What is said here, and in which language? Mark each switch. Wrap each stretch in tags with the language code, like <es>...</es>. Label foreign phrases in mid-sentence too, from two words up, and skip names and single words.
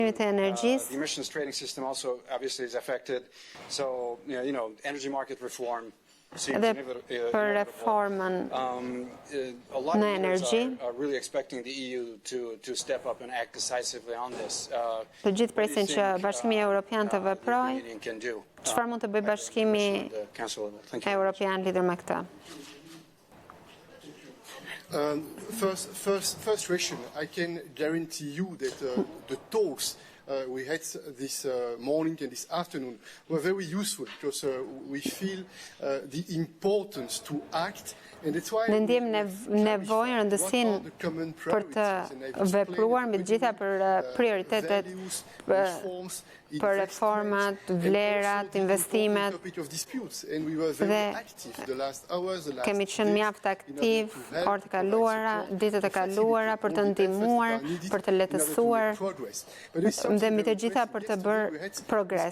<sq>të energjisë.</sq> <en>The emissions trading system also obviously is affected. So, energy market reform seems</en> <sq>për reformën në energji.</sq> <en>are really expecting the EU to step up and act decisively on this.</en> <sq>Të gjithë presin që Bashkimi Evropian të veprojë. Çfarë mund të bëjë Bashkimi Evropian lidhur me këtë?</sq> <en>First question, I can guarantee you that the talks we had this morning and this afternoon were very useful because we feel the importance to act.</en> <sq>Ne ndjejmë nevojën, rëndësinë për të vepruar mbi të gjitha për prioritetet, për reformat, vlerat, investimet, dhe kemi qenë mjaft aktiv orët e kaluara, ditët e kaluara për të ndihmuar, për të lehtësuar dhe mbi të gjitha për të bërë progres.</sq>